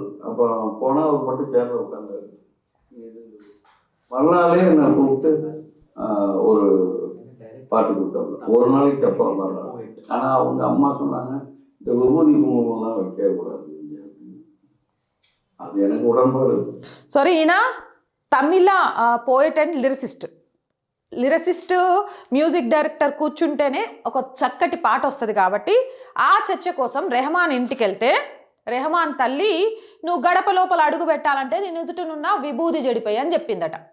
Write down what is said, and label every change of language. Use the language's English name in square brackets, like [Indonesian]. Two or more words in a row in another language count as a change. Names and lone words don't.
[Tamil] அப்புறம் போனால் அவர் மட்டும் சேர்ந்து உட்காந்தாரு. மறுநாளே என்னை கூப்பிட்டு ஒரு பாட்டு கொடுத்தாங்க. ஒரு நாளைக்கு அப்புறம் மறுநாள். ஆனால் அவங்க அம்மா சொன்னாங்க, இந்த விபூதி குங்குமம்லாம் வைக்கக்கூடாது. [Telugu] అది వెనక ఉడంపాడు. సారీ, ఈయన [English] Tamil poet and lyricist music director [Telugu] కూర్చుంటేనే ఒక చక్కటి పాట వస్తుంది. కాబట్టి ఆ చర్చ కోసం రెహమాన్ ఇంటికి వెళ్తే రెహమాన్ తల్లి నువ్వు గడప లోపల అడుగు పెట్టాలంటే నేను ఎదుటనున్న విభూది చెడిపోయి అని చెప్పిందట.